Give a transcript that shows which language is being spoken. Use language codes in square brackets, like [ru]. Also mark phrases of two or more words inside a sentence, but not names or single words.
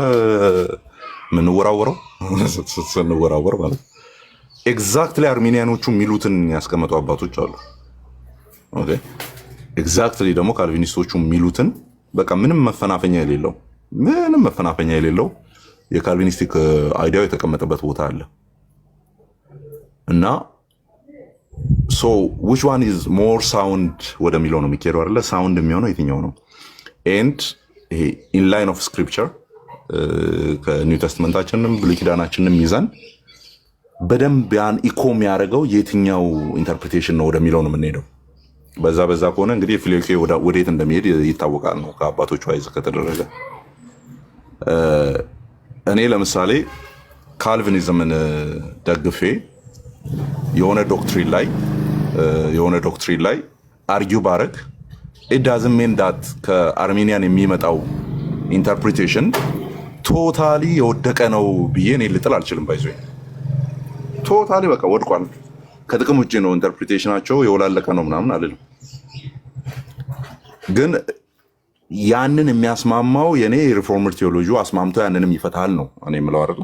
[am] ምንወራወረው ስንወራወር ማለት ኤግዛክትሊ አርሚኒያኖቹ የሚሉትን ያስቀመጡ አባቶች አሉ። ኦኬ ኤግዛክትሊ ደግሞ ካልቪኒስቶቹ የሚሉትን በቃ ምንም መፈናፈኛ የሌለው የካልቪኒስቲክ አይዲያው የተቀመጠበት ቦታ አለ እና ሶ [en] which one is more sound [am] ወደሚለው ነው የሚኬደው አይደለ? ሳውንድ የሚሆነው የትኛው ነው? ኤንድ ይሄ [en] in line of scripture [am] ከኒው ቴስትመንታችንም ብሉይ ኪዳናችንም ይዘን በደንብ ያን ኢኮ የሚያደርገው የትኛው ኢንተርፕሪቴሽን ነው ወደሚለው ነው የምንሄደው። በዛ ከሆነ እንግዲህ ፊሎኬ ወዴት እንደሚሄድ ይታወቃል ነው ከአባቶቹ አይዝ ከተደረገ። እኔ ለምሳሌ ካልቪኒዝምን ደግፌ የሆነ ዶክትሪን ላይ አርጊው ባረግ [en] it doesn't mean that [am] ከአርሜኒያን የሚመጣው ኢንተርፕሪቴሽን ቶታሊ የወደቀ ነው ብዬ እኔ ልጥል አልችልም። ባይዞኝ ቶታሊ በቃ ወድቋል ከጥቅም ውጭ ነው ኢንተርፕሪቴሽናቸው የወላለቀ ነው ምናምን አልልም። ግን ያንን የሚያስማማው የኔ [en] reformer theology [am] አስማምቶ ያንንም ይፈታል ነው እኔ የምለው አይደል?